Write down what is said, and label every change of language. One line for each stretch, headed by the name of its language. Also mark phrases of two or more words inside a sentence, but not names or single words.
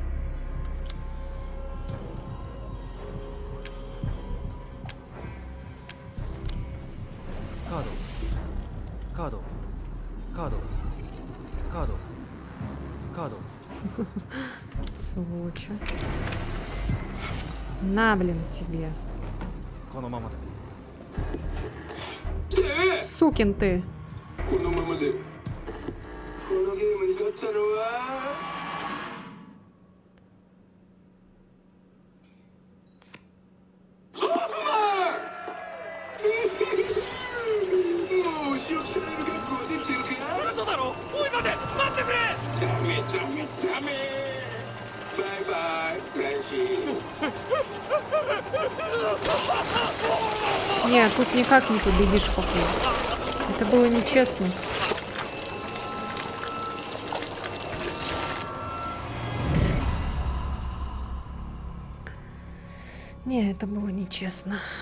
Japanese: Кадо.
Russian: Сволочь. На, блин, тебе.
Japanese: このままで
Russian: Сукин ты.
Japanese: このままでこのゲームに勝ったのはホフマンもう仕置きされる覚悟はできてるか嘘だろおい待て待ってくれダメダメバイバイフランシー
Russian: Нет, тут никак не победишь, походу. Это было нечестно. Не, это было нечестно.